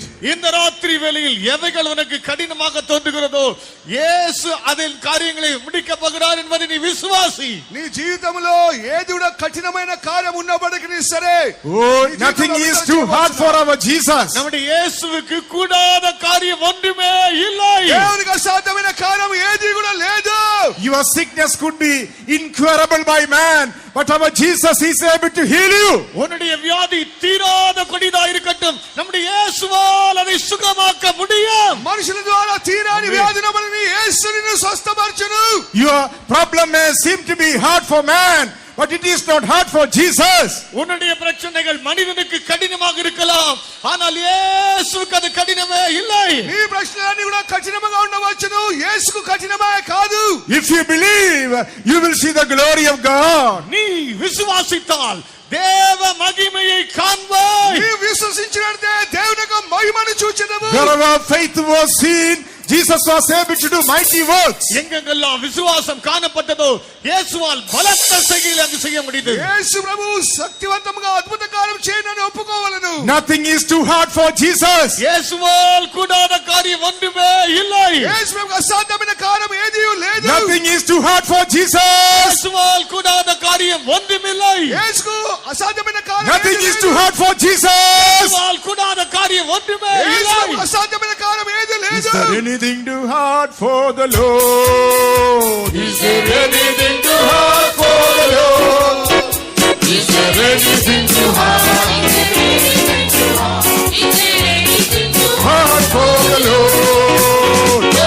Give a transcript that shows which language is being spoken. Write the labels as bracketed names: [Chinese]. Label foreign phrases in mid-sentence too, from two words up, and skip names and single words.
[Tamil] இந்த ராத்திரி வேளையில் எவைகள் உனக்கு கடினமாக தோன்றுகிறதோ இயேசு அதில் காரியங்களை முடிக்க போகிறார் என்பதை நீ விசுவாசி. [Telugu] నీ జీవితంలో ఏది కూడా కఠినమైన కార్యం ఉన్నప్పటికీ సరే, [English] Oh, nothing is too hard for our Jesus. [Tamil] நம்முடைய இயேசுவுக்கு கூடாத காரியம் ஒன்றுமே இல்லை. [Telugu] దేవునికి అసాధ్యమైన కార్యం ఏది కూడా లేదు. [English] Your sickness could be incurable by man, but our Jesus is able to heal you. [Tamil] உன்னுடைய வியாதி தீராத கொடிதா இருக்கட்டும், நம்முடைய இயேசுவால் அதை சுகமாக்க முடியும். [Telugu] మనుషుల ద్వారా తీరాని వ్యాధిని యేసు నిన్ను స్వస్థపరచును. [English] Your problem may seem to be hard for man, but it is not hard for Jesus. [Tamil] உன்னுடைய பிரச்சனைகள் மனிதனுக்கு கடினமாக இருக்கலாம், ஆனால் இயேசுவுக்கு அது கடினமே இல்லை. [Telugu] నీ ప్రశ్నలన్నీ కూడా కఠినంగా ఉండవచ్చును, యేసుకు కఠినమే కాదు. [English] If you believe, you will see the glory of God. [Tamil] நீ விசுவாசித்தால் தேவ மகிமையை காண்பாய். [Telugu] నీ విశ్వసించినట్లయితే దేవుని యొక్క మహిమను చూచెదవు. [English] Wherever faith was seen, Jesus was able to do mighty works. [Tamil] எங்கெங்கெல்லாம் விசுவாசம் காணப்பட்டதோ இயேசுவால் பலத்த செய்கைகளை அங்கு செய்ய முடிந்தது. [Telugu] యేసు ప్రభు శక్తివంతంగా అద్భుత కార్యం చేయనని ఒప్పుకోవాలను. [English] Nothing is too hard for Jesus. [Tamil] இயேசுவால் கூடாத காரியம் ஒன்றுமே இல்லை. [Telugu] యేసు ప్రభుకు అసాధ్యమైన కార్యం ఏదీ లేదు. [English] Nothing is too hard for Jesus. [Tamil] இயேசுவால் கூடாத காரியம் ஒன்றுமில்லை. [Telugu] యేసుకు అసాధ్యమైన కార్యం [English] Nothing is too hard for Jesus. [Tamil] இயேசுவால் கூடாத காரியம் ஒன்றுமே இல்லை. [Telugu] యేసుకు అసాధ్యమైన కార్యం ఏదీ [English] Is [Telugu] లేదు. [English] there anything too hard for the Lord? Is there anything too hard for the Lord? Is there anything too hard for the Lord?